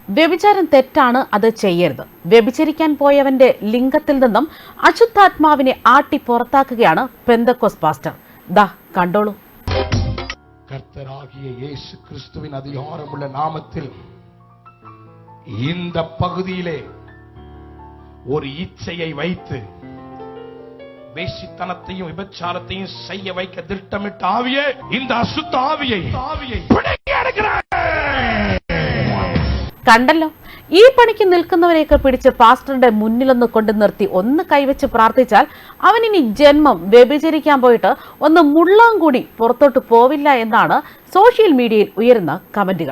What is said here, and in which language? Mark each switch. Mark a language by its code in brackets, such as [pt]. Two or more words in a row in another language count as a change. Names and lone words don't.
[ml] വ്യഭിചാരം തെറ്റാണ്, അത് ചെയ്യരുത്. വ്യഭിചരിക്കാൻ പോയവന്റെ ലിംഗത്തിൽ നിന്നും അശുദ്ധാത്മാവിനെ ആട്ടി പുറത്താക്കുകയാണ് പെന്തക്കോസ്ത് പാസ്റ്റർ. ദാ കണ്ടോളൂ. [ta] கர்த்தராகிய இயேசு கிறிஸ்துவின் அதிகாரமுள்ள நாமத்தில் இந்த பகுதியிலே ஒரு இச்சையை வைத்து வேசித்தனத்தையும் விபச்சாரத்தையும் செய்ய வைக்க திட்டமிட்ட ஆவியே, இந்த அசுத்த ஆவியை பிடுங்கி எடுக்கிறேன். [ml] കണ്ടല്ലോ, ഈ പണിക്ക് നിൽക്കുന്നവരെയൊക്കെ പിടിച്ച് പാസ്റ്ററുടെ മുന്നിലൊന്ന് കൊണ്ടു നിർത്തി ഒന്ന് കൈവച്ച് പ്രാർത്ഥിച്ചാൽ അവനിനി ജന്മം വ്യഭിചരിക്കാൻ പോയിട്ട് ഒന്ന് മുള്ളാൻ കൂടി പുറത്തോട്ട് പോവില്ല എന്നാണ് [en] social media [ml] ഉയരുന്ന കമന്റുകൾ.